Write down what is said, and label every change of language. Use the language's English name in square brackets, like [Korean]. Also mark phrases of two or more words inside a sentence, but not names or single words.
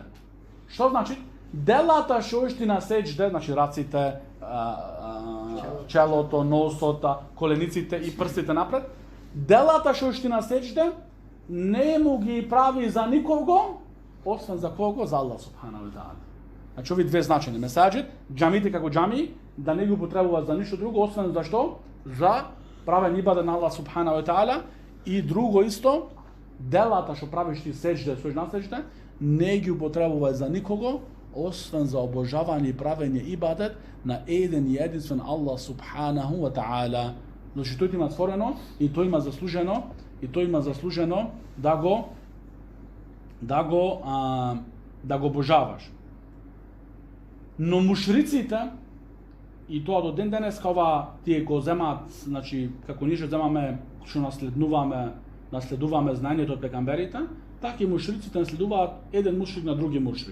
[Macedonian] Што значи? Делата што ојшти на сеџда, значи раците, челото, носота, колениците и прстите напред, делата што ще на сечде, не му ги прави за никого, освен за кого? За Аллах [Arabic] سبحانه وتعالى. [Macedonian] Значи ови две значења. Месаџид, џамите како џами, да не ги употребуваат за ништо друго, освен за што? За правен ибадет на Аллах [Arabic] سبحانه وتعالى. [Macedonian] И друго исто, делата што правиш ти сеџде, стоиш на сеџде, не ги употребуваат за никого, освен за обожавање и правење ибадет на еден и единствен Аллах [Arabic] سبحانه وتعالى. [Macedonian] Значи тој има створено и тој има заслужено да го обожаваш. Но мушриците, и тоа до ден денес ова тие го земаат, значи како ние земаме што наследуваме знаењето од пегамберите, така и мушриците наследуваат еден мушрик на други мушрик.